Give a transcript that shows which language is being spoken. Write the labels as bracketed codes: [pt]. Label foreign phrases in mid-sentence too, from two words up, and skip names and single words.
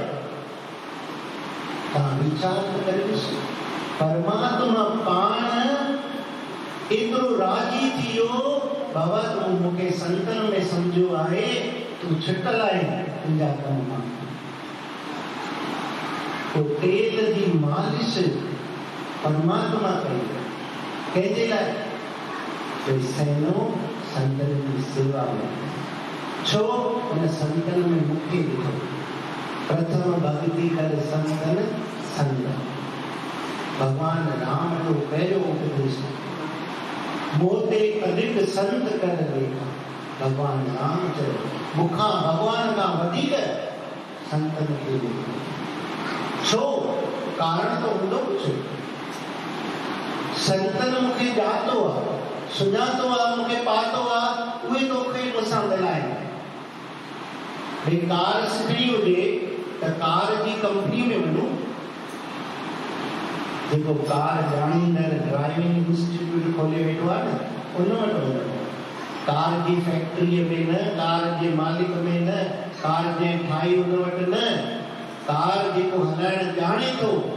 [sd] तव्हां वीचार त करे ॾिसो परमात्मा पाण एतिरो राजी थी वियो बाबा तूं मूंखे संतनि में सम्झो आहे तूं छिटल आहे तुंहिंजा कम मां। तो तेल जी मालिश परमात्मा कई कंहिंजे लाइ भई सहिनो संतन जी सेवा में छो उन संतन में मूंखे ॾिठो [awa] प्रथम भक्ति कर संतन संग [sd] भगवान राम जो पहिरियों उपदेश [awa] मोते अधिक संत कर लेखा [sd] भगवान राम चयो मूंखां भगवान खां वधीक संतन खे ॾिठो छो कारण तो हूंदो कुझु संतन मूंखे ॼातो आहे सुञातो आहे मूंखे पातो आहे उहे तोखे मूंसां मिलाइनि भई कार सिखणी हुजे त कार जी कंपनी में वञो जेको कार ॼाणींदड़ [en] driving institute [sd] खोले वेठो आहे न उन वटि वञो कार जी फैक्ट्रीअ में न कार जे मालिक में न कार जे ठाही उन वटि न कार जेको हलाइण ॼाणे थो